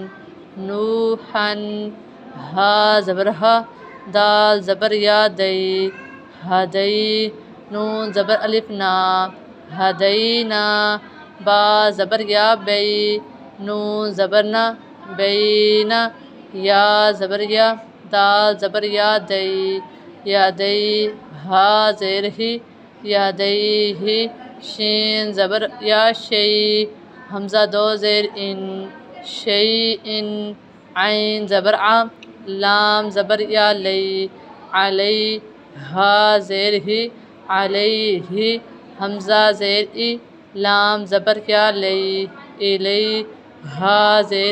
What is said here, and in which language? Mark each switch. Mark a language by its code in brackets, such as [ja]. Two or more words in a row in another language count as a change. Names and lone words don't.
[ar] نوحن، ہا زبر ہا، دال زبر یا دئی ہدئی، نون زبر الف نا ہدینا، با زبر یا بئی، نون زبر نا بینا، یا زبر یا، دال زبر یا دئی یا دئی، ہا زیر ہی یا دئی ہی، شین زبر یا شئی، حمزہ دو زیر ان شئی ان، عین زبر آ، لام زبر یا لئی علی، ہا زیر ہی علیہ، حمزہ زیر ای، لام زبر یا لئی الی، ہا زیر